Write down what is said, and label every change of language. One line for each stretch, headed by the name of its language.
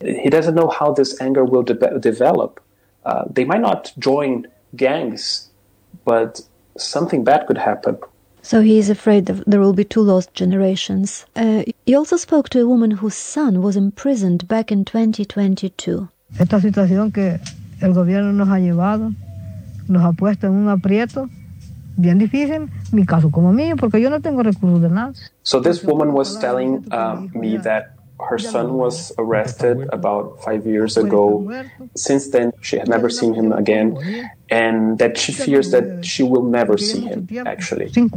English: He doesn't know how this anger will develop. They might not join gangs, but something bad could happen. So he is afraid that there will be two lost generations. You also spoke to a woman whose son was imprisoned back in 2022.
Spanish: Esta situación que el gobierno nos ha llevado, nos ha puesto en un aprieto.
English: So this woman was telling me that her son was arrested about 5 years ago. Since then, she had never seen him again, and that she fears that she will never see him, actually.